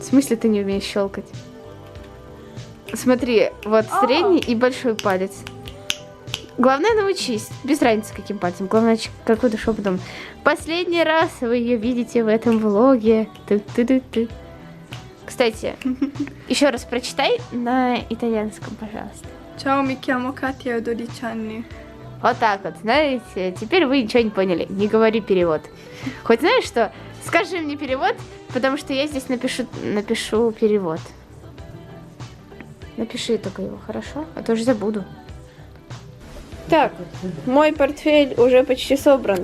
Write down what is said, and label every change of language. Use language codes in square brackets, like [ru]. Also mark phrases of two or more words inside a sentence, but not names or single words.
[ru] В смысле ты не умеешь щелкать? Смотри, вот средний и большой палец. Главное научись. Без разницы, каким пальцем. Главное, какой-то шепотом. Последний раз вы ее видите в этом влоге. Ты. Кстати, еще раз прочитай на итальянском, пожалуйста. [it] Ciao, mi chiamo Katia, ho 12 anni. [ru] Вот так вот, знаете, теперь вы ничего не поняли. Не говори перевод. Хоть знаешь что? Скажи мне перевод, потому что я здесь напишу перевод. Напиши только его, хорошо? А то же забуду. Так, мой портфель уже почти собран.